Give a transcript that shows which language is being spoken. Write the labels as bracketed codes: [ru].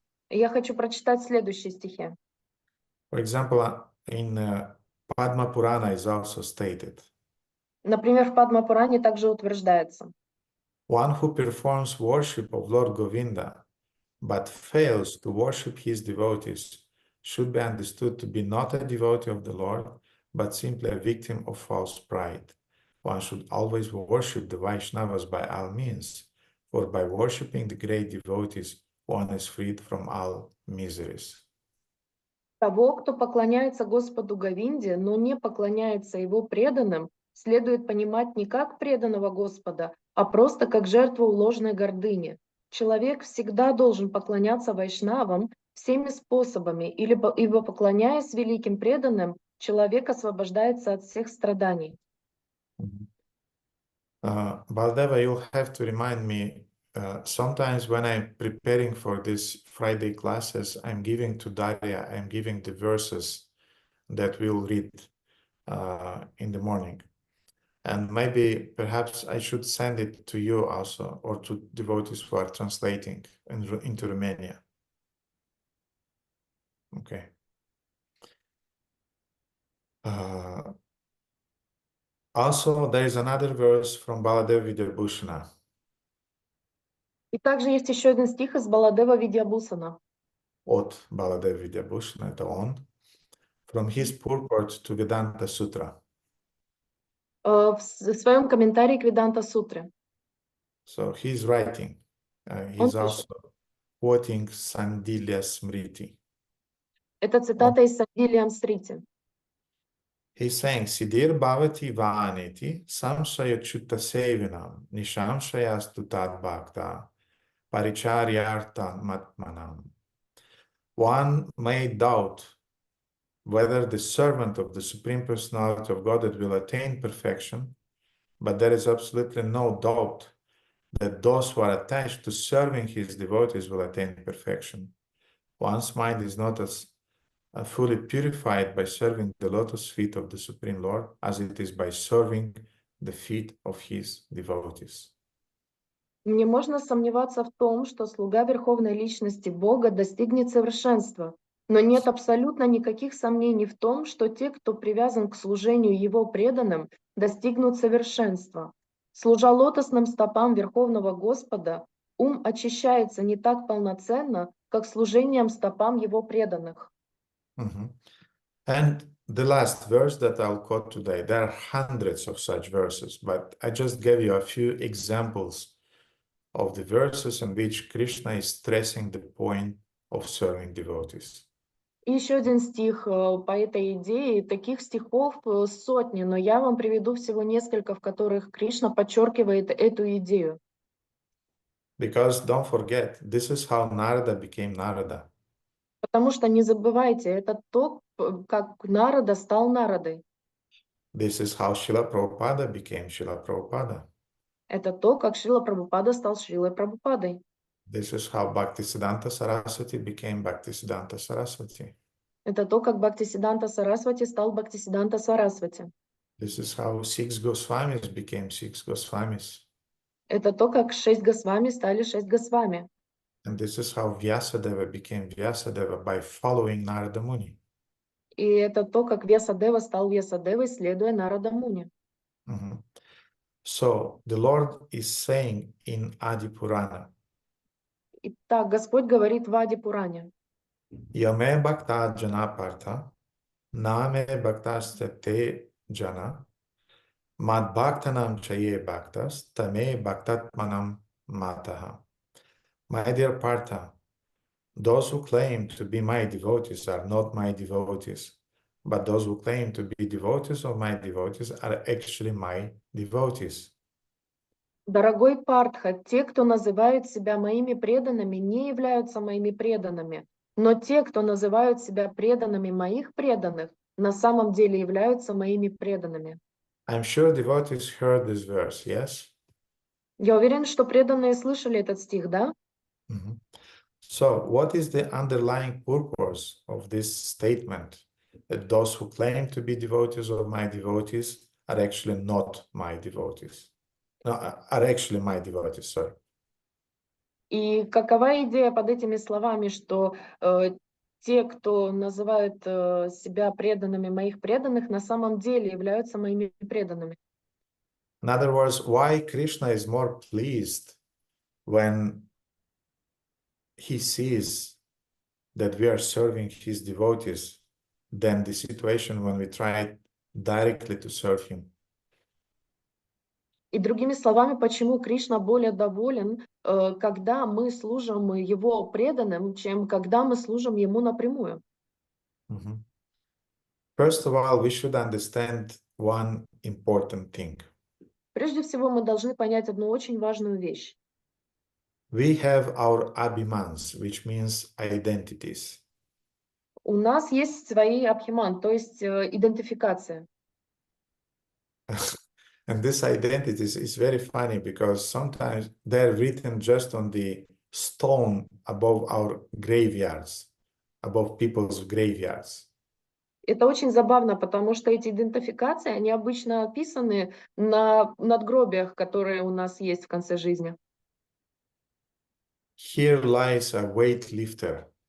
[ru] Я хочу прочитать следующие стихи. [en] For example, in Padma Purana is also stated. [ru] Например, в Падма-Пуране также утверждается. [en] One who performs worship of Lord Govinda, but fails to worship his devotees, should be understood to be not a devotee of the Lord, but simply a victim of false pride. One should always worship the Vaishnavas by all means, for by worshipping the great devotees, one is freed from all miseries. [ru] Того, кто поклоняется Господу Говинде, но не поклоняется его преданным, следует понимать не как преданного Господа, а просто как жертву ложной гордыни. Человек всегда должен поклоняться вайшнавам всеми способами, ибо поклоняясь великим преданным, человек освобождается от всех страданий. [en] Baldeva, you'll have to remind me, sometimes when I'm preparing for this Friday classes, I'm giving to Daria, I'm giving the verses that we'll read in the morning. And maybe perhaps I should send it to you also, or to devotees who are translating into Romania. Okay. Also, there is another verse from Baladeva Vidyabhushana. [ru] И также есть еще один стих из Баладева Видьябусана. От Baladeva Vidyabhushana, это он. [en] From his purport to Vedanta Sutra. [ru] В своем комментарии к Веданта-сутре. [en] So he's writing. He's also quoting Sandilya Smriti. [ru] Это цитата из Сандилия Смрити. [sa] He's saying, Siddhir bhavati vaniti samshaya chutta sevinam nishamshaya stutad bhakta paricharyarta matmanam. [en] One may doubt whether the servant of the Supreme Personality of Godhead will attain perfection, but there is absolutely no doubt that those who are attached to serving his devotees will attain perfection. One's mind is not as fully purified by serving the lotus feet of the Supreme Lord as it is by serving the feet of his devotees. [ru] Не можно сомневаться в том, что слуга Верховной Личности Бога достигнет совершенства, но нет абсолютно никаких сомнений в том, что те, кто привязан к служению Его преданным, достигнут совершенства. Служа лотосным стопам Верховного Господа, ум очищается не так полноценно, как служением стопам Его преданных. [en] And the last verse that I'll quote today, there are hundreds of such verses, but I just gave you a few examples of the verses in which Krishna is stressing the point of serving devotees. [ru] И еще один стих по этой идее. Таких стихов сотни, но я вам приведу всего несколько, в которых Кришна подчеркивает эту идею. [en] Because don't forget, this is how Narada became Narada. [ru] Потому что не забывайте, это то, как Нарада стал Нарадой. [en] This is how Srila Prabhupada became Srila Prabhupada. [ru] Это то, как Шрила Прабхупада стал Шрилой Прабхупадой. [en] This is how Bhaktisiddhanta Saraswati became Bhaktisiddhanta Saraswati. [ru] Это то, как Бхактисиддханта Сарасвати стал Бхактисиддханта Сарасвати. [en] This is how 6 Goswamis became 6 Goswamis. [ru] Это то, как 6 Госвами стали 6 Госвами. [en] And this is how Vьясадева became Vьясадева by following Narada Muni. [ru] И это то, как Вьясадева стал Вьясадевой, следуя Нарада Муни. [en] So the Lord is saying in Adi Purana, [ru] Итак, Господь говорит в Ади Пуране. [sa] Yame Bhakta Jana Partha, Name Bhaktaste Te Jana, Mad Bhaktanam Chaye Bhaktas, Tame Bhaktatmanam Mataha. [en] My dear Partha, those who claim to be my devotees are not my devotees, but those who claim to be devotees of my devotees are actually my devotees. [ru] Дорогой Партха, те, кто называют себя моими преданными, не являются моими преданными, но те, кто называют себя преданными моих преданных, на самом деле являются моими преданными. [en] I'm sure devotees heard this verse, yes? [ru] Я уверен, что преданные слышали этот стих, да? [en] So, what is the underlying purpose of this statement? That those who claim to be devotees of my devotees are actually not my devotees. No, are actually my devotees, sorry. [ru] И какова идея под этими словами, что те, кто называют себя преданными моих преданных, на самом деле являются моими преданными? [en] In other words, why Krishna is more pleased when he sees that we are serving his devotees than the situation when we try directly to serve him? [ru] И другими словами, почему Кришна более доволен, когда мы служим Его преданным, чем когда мы служим Ему напрямую? [en] First of all, we should understand one important thing. [ru] Прежде всего, мы должны понять одну очень важную вещь. [en] We have our abhimans, which means identities. [ru] У нас есть свои абхиман, то есть идентификация. [en] And this identities is very funny because sometimes they're written just on the stone above our graveyards, above people's graveyards. [ru] Это очень забавно, потому что эти идентификации, они обычно описаны на надгробиях, которые у нас есть в конце жизни. [en] Here lies a weightlifter.